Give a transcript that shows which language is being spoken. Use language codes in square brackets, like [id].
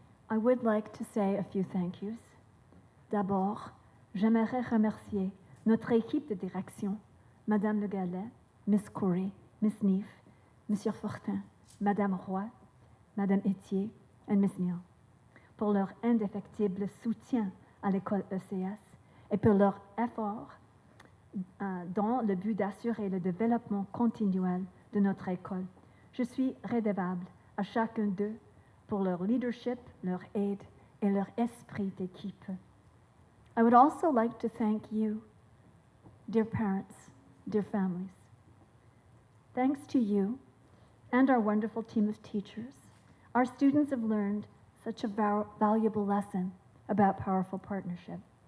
[en] I would like to say a few thank yous. [fr] D'abord, j'aimerais remercier notre équipe de direction, Madame LeGallais, Miss Corey, Miss Neef, Monsieur Fortin, Madame Roy, Madame Etier et Miss Neal, pour leur indéfectible soutien à l'école ECS et pour leur effort dans le but d'assurer le développement continuel de notre école. Je suis redevable à chacun d'eux pour leur leadership, leur aide et leur esprit d'équipe. [en] I would also like to thank you, dear parents, dear families. Thanks to you and our wonderful team of teachers, our students have learned such a valuable lesson about powerful partnership.